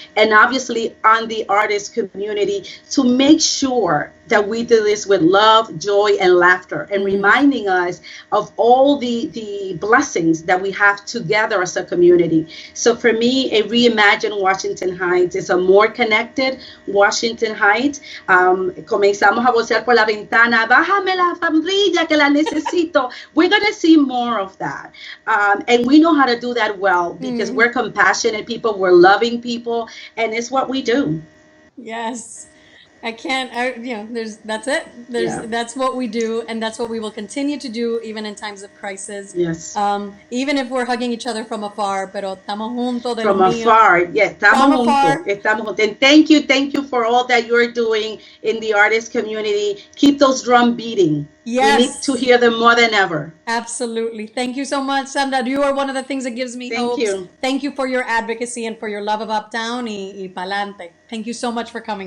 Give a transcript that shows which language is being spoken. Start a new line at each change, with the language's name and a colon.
English: and obviously on the artist community to make sure that we do this with love, joy, and laughter, and reminding us of all the blessings that we have together as a community. So for me, a reimagined Washington Heights is a more connected Washington Heights.
Spanish: Comenzamos a vocear por la ventana, bájame la sombrilla que la necesito.
English: We're going to see more of that. And we know how to do that well because we're compassionate people, we're loving people, and it's what we do. Yes. That's it. That's what we do, and that's what we will continue to do even in times of crisis. Yes. Even if we're hugging each other from afar,
Spanish: pero estamos juntos de
English: From
Spanish: lo mío.
English: afar, yes,
Spanish: estamos juntos.
English: And thank you for all that you're doing in the artist community. Keep those drums beating. Yes. We need to hear them more than ever. Absolutely. Thank you so much, Sandra. You are one of the things that gives me hope. Thank you for your advocacy and for your love of Uptown
Spanish: y pa'lante.
English: Thank you so much for coming.